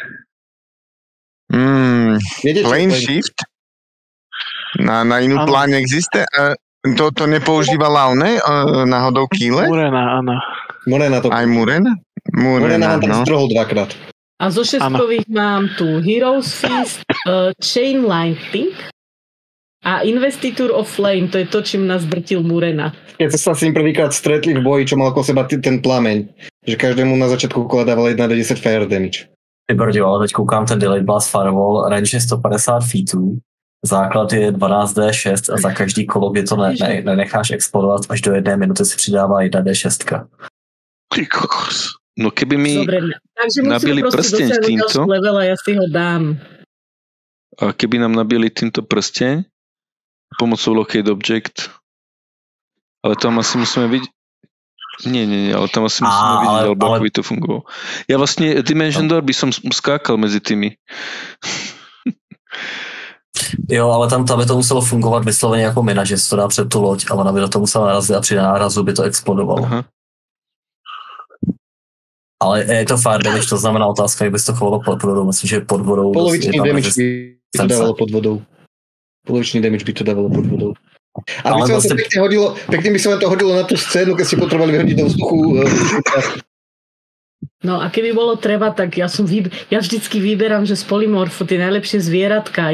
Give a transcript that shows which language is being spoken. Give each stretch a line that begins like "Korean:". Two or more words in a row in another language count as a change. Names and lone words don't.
Slovak: Plane Shift? Na inú pláň existe? To nepoužívala náhodou Kýle? Murena, áno. Murena to... Aj Murena? Murena mám tam strhol 2-krát. A zo šestkových mám tu Heroes Feast, Chain Lightning a Investiture of Flame, to je to, čím nás drtil Murena. Keď sa s ním prvýkrát stretli v boji, čo mal okolo seba ten plameň, že každému na začiatku kola dával 1d10
English: fire damage.
Czech: Ty brďo, ale teď koukám ten Delayed Blast Fireball, range je 150 feetů, základ je 12d6 a za každý kolo, kdy to nenecháš explodovat až do 1 minuty, si přidává 1d6. Ty kokos.
Slovak: No keby mi nabili prsteň týmto, level a ja si ho dám. A keby nám nabili týmto prsteň pomocou Locate Object, ale tam asi musíme vidieť. Nie, ale tam asi musíme vidieť, alebo ako by to fungovalo. Ja vlastne Dimension Door by som skákal medzi tými.
Czech: Jo, ale tam by to muselo fungovat vysloveně jako mina, že se to dá před tu loď, ale ona by do toho musela narazit a při nárazu by to explodovalo. Aha. Ale je to
English: fire damage,
Czech: to znamená otázka, jak bys to chovalo pod vodou. Myslím, že pod vodou...
Slovak: Polovičný damage by to dávalo pod vodou. Polovičný damage by to dávalo pod vodou. A by sa pekne by sa vám to hodilo na tú scénu, keď ste potrebovali vyhodiť do vzduchu. No a keby bolo treba, tak ja vždycky vyberám, že z polymorfu tie najlepšie zvieratka.